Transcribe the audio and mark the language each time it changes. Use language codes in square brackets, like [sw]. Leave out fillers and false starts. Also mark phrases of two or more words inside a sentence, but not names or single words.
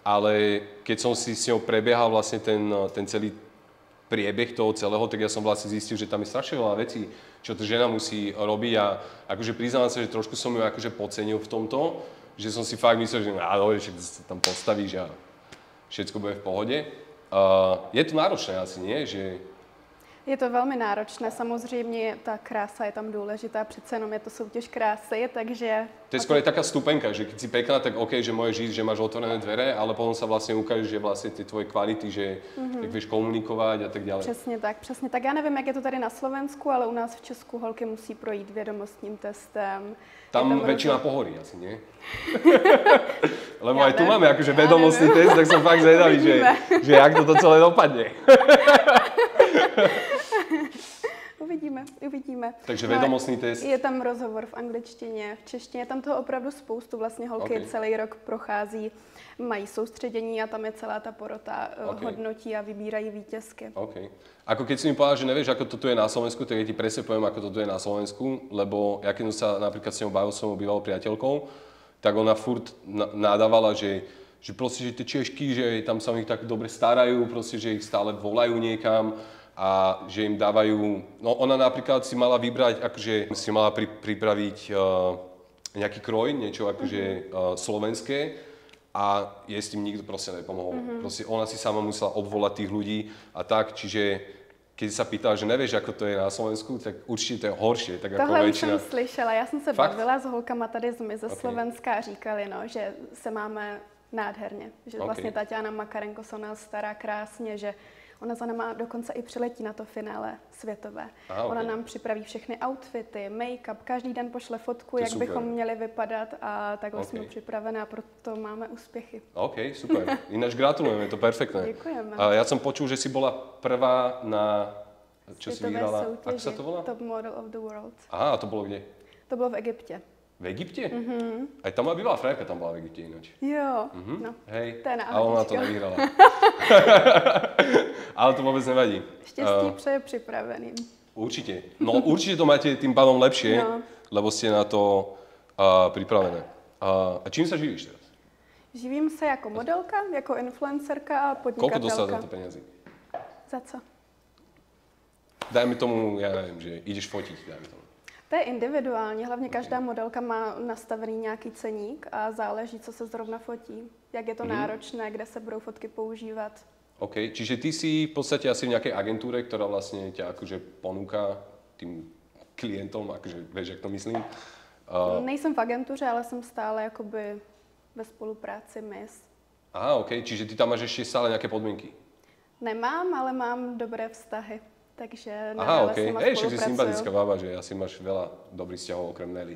[sk] ale keď som si s ňou prebiehal vlastne ten celý priebeh toho celého, tak ja som vlastne zistil, že tam je strašne veľa vecí, čo tá žena musí robiť a akože priznám sa, že trošku som ju akože podcenil v tomto, že som si fakt myslel, že dobre, že sa tam postavíš a všetko bude v pohode. Je to náročné asi, nie? Že... [cs] Je to velmi náročné, samozřejmě ta krása je tam důležitá, přece jenom je to soutěž krásy, takže... [sk] To je skôr taká stupenka, že keď si pekná, tak OK, že môžeš žiť, že máš otvorené dvere, ale potom sa vlastne ukáže, že vlastne tie tvoje kvality, že jak vieš komunikovať a tak ďalej. [cs] Přesně tak. Já nevím, jak je to tady na Slovensku, ale u nás v Česku holky musí projít vědomostním testem. [sk] Tam väčšina pohorí asi, nie? Lebo aj tu máme akože vedomostný test, tak som fakt zvedavý, že jak to celé dopadne. Uvidíme. Takže vedomostný test. [cs] Je tam rozhovor v angličtině, v češtině, je tam toho opravdu spoustu. Vlastně holky celý rok prochází, mají soustředění a tam je celá ta porota hodnotí a vybírají vítězky. Okay. [sk] Ako keď si mi povedal, že nevieš, ako to tu je na Slovensku, tak ja ti presne poviem, ako to tu je na Slovensku, lebo ja keď som sa napríklad s ňou bavil s mojou bývalou priateľkou, tak ona furt nadávala, že proste, že tie Češky, že tam sa o nich tak dobre starajú, proste, že ich stále volajú niekam a že im dávajú... No ona napríklad si mala vybrať, akože si mala pripraviť nejaký kroj, niečo akože slovenské a jej s tým nikto proste nepomohol. Proste ona si sama musela obvolať tých ľudí a tak, čiže keď sa pýtala, že nevieš, ako to je na Slovensku, tak určitě to je horší. Tak [cs] tohle jako už jsem slyšela, já jsem se Fakt? bavila s holkama tady ze Slovenska a říkali, no, že se máme nádherně, že vlastně Tatiana Makarenko se o nás stará krásně, že ona za náma dokonce i přiletí na to finále světové. Ona nám připraví všechny outfity, make-up, každý den pošle fotku, jak bychom měli vypadat a takhle jsme připravené a proto máme úspěchy. OK, super. [sk] Ináč gratulujeme, je to perfektné. [cs] Děkujeme. [sk] A ja som počul, že si bola prvá na... Čo si [cs] světové [sk] vyhrala? [cs] soutěži, [sk] Ako sa to volá? Top Model of the World. Aha, a to bolo kde? [cs] To bylo v Egyptě. [sk] V Egypte? Aj tam moja bývalá frajerka tam bola v Egypte ináč. [cs] Jo, [sk] no. Hej, to je ale ona to nevyhrala. Ale to vôbec nevadí. [cs] Štěstí přeje připraveným. [sk] Určite. No určite to máte tým pádom lepšie, lebo ste na to pripravené. A čím sa živíš teraz? [cs] Živím se jako modelka, jako influencerka a podnikatelka. [sk] Koľko dostala za to peniazy? [cs] Za co? [sk] Dajme tomu, ja neviem, že ideš fotiť, dajme tomu. [cs] To je individuální, hlavně každá modelka má nastavený nějaký ceník a záleží, co se zrovna fotí, jak je to náročné, kde se budou fotky používat. OK, [sk] čiže ty si v podstate asi v nejakej agentúre, ktorá vlastne ťa akože ponúka tým klientom, akože vieš, jak to myslím? [cs] Nejsem v agentuře, ale jsem stále jakoby ve spolupráci MIS. [sk] Aha, OK, čiže ty tam máš ešte stále nejaké podmienky? [cs] Nemám, ale mám dobré vztahy. Takže [sk] aha, OK. Však si sympatická baba, že asi máš veľa dobrých vzťahov okrem Nelly.